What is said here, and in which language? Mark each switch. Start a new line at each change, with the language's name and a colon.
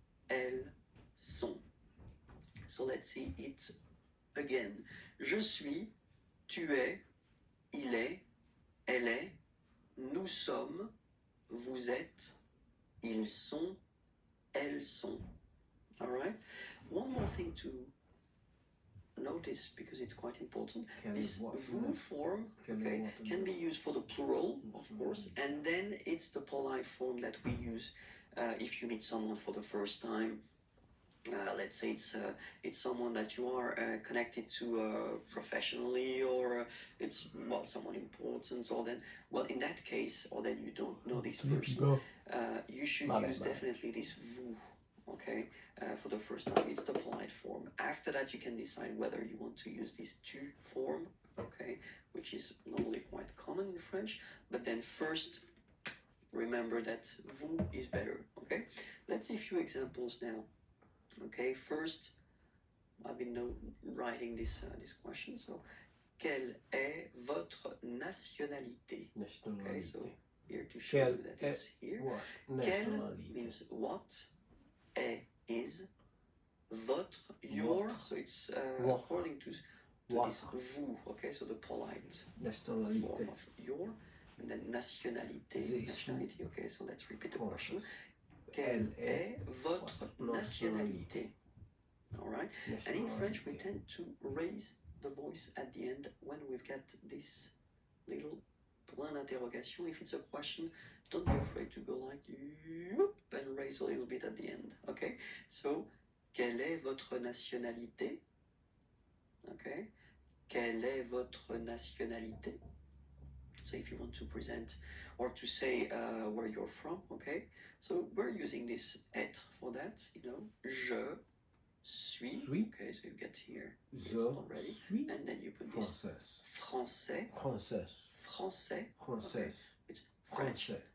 French: elles sont.
English: So let's see it again.
French: Je suis, tu es, il est, elle est, nous sommes, vous êtes, ils sont, elles sont.
English: All right? One more thing to notice, because it's quite important. This vous form, okay, can be used for the plural, of course, and then it's the polite form that we use if you meet someone for the first time. Let's say it's someone that you are connected to professionally, or it's someone important, or then in that case, or then you don't know this person, you should use definitely this vous. Okay, for the first time, it's the polite form. After that, you can decide whether you want to use this tu form, okay, which is normally quite common in French. But then first, remember that vous is better. Okay, let's see a few examples now. Okay, first, I've been writing this question.
French: So, quelle est votre nationalité?
English: Okay, so here to show you that it's here. Quelle means what, est is, votre, your. So it's according to this vous. Okay, so the polite form of your, and then nationalité. Nationality. Okay, so let's repeat the question.
French: Quelle est votre nationalité?
English: All right. And in French, we tend to raise the voice at the end when we've got this little point d'interrogation. If it's a question, don't be afraid to go like and raise a little bit at the end. Okay.
French: So, quelle est votre nationalité? Okay. Quelle est votre nationalité?
English: So if you want to present or to say where you're from, okay? So we're using this être for that, you know.
French: Je suis.
English: Okay, so you get here. It's already. And then you put this français. Français. Okay. It's French.